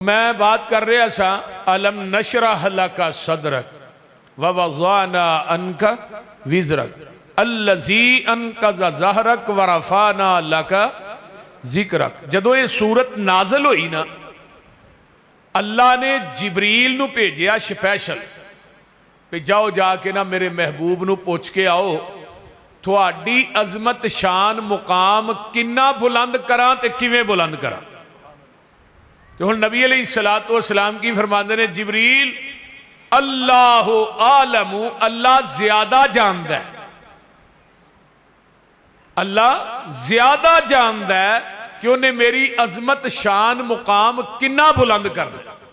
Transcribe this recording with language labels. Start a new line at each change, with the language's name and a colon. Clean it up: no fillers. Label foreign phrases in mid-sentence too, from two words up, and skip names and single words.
Punjabi: میں بات کر رہا سا
Arabic: الم نشرح لک صدرک ووضعنا عنک وزرک الذی انقض ظہرک ورفعنا لک ذکرک۔
Punjabi: جدو یہ سورت نازل ہوئی نا، اللہ نے جبریل نو بھیجیا سپیشل کہ جاؤ جا کے نا میرے محبوب نو پوچھ کے آؤ تھوڑی عظمت شان مقام کنا بلند کراں تے کیویں بلند کراں۔ تو ہن نبی علیہ السلام کی فرماندے نے جبریل
Arabic: اللہ عالم،
Punjabi: اللہ زیادہ جاندہ ہے، اللہ زیادہ جاندہ ہے کہ انہیں میری عظمت شان مقام کنا بلند کرنا۔